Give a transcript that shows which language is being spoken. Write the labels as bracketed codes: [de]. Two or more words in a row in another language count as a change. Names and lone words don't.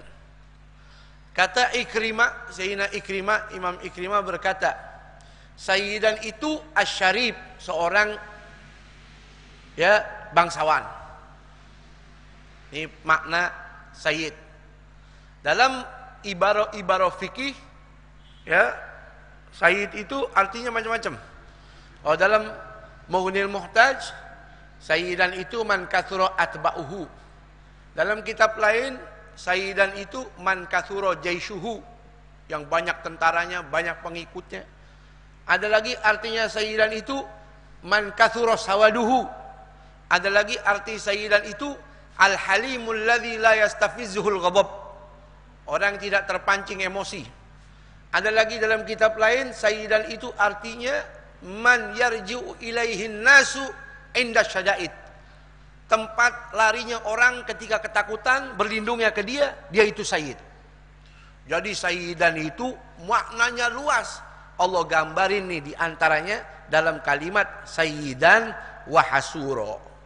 [id] Kata Ikrimah, Sayyidina Ikrimah, Imam Ikrimah berkata, sayyidan itu asyarif, seorang ya bangsawan. Ini makna sayyid. Dalam ibarah fikih ya, sayyid itu artinya macam-macam. Oh, dalam Mughnil Muhtaj, sayyidan itu [ar] من كثر أتباعه. [id] Dalam kitab lain, sayyidan itu [ar] من كثر جيشه, [id] yang banyak tentaranya, banyak pengikutnya. Ada lagi artinya sayyidan itu [ar] من كثر سواده. [id] Ada lagi arti sayyidan itu [ar] الحليم الذي لا يستفزه الغضب, [id] orang tidak terpancing emosi. Ada lagi dalam kitab lain, sayyidan itu artinya [ar] من يرجع إليه الناس عند الشدائد, [id] tempat larinya orang ketika ketakutan, berlindungnya ke dia, dia itu sayyid. Jadi sayyidan itu maknanya luas. Allah gambarin nih diantaranya dalam kalimat [ar] سيدا وحصورا.